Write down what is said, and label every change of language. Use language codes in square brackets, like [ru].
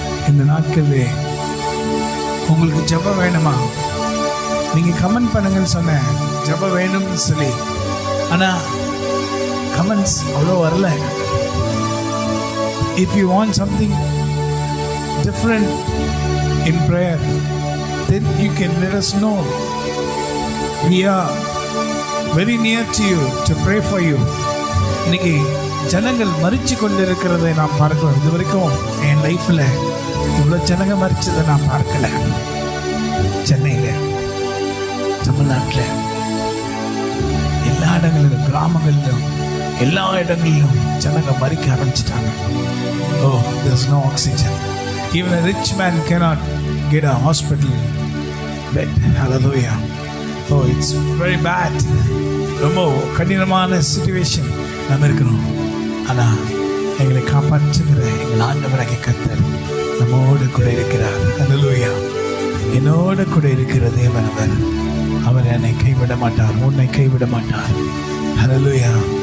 [ta] இந்த நாட்களே உங்களுக்கு ஜெபம் வேணுமா? நீங்கள் கமெண்ட் பண்ணுங்கன்னு சொன்னேன், ஜெபம் வேணும்னு சொல்லி. ஆனால் கமெண்ட்ஸ் அவ்வளோ வரல. [en] If you want something different in prayer, then you can let us know. We are very near to you to pray for you. [ta] இன்னைக்கு ஜனங்கள் மரிச்சு கொண்டிருக்கிறதை நான் பார்க்கிறோம். இது வரைக்கும் என் லைஃப்பில் இவ்வளோ ஜனங்க மரிச்சதை நான் பார்க்கல. சென்னையில், தமிழ்நாட்டில், எல்லா இடங்களிலும், கிராமங்களிலும், எல்லா இடங்களிலும் ஜனங்க மரிக்க ஆரம்பிச்சிட்டாங்க. [en] Oh, there's no oxygen. Even a rich man cannot get a hospital bed. Hallelujah. Oh, it's very bad. [ta] ரொம்ப கடினமான சிச்சுவேஷன் நம்ம இருக்கணும். ஆனால் எங்களை காப்பாற்றுகிற எங்கள் ஆண்டவராகிய கர்த்தர் நம்மோடு கூட இருக்கிறார். ஹல்லேலூயா. என்னோடு கூட இருக்கிற தேவன் அவர் என்னை கைவிட மாட்டார், உன்னை கைவிட மாட்டார். ஹல்லேலூயா.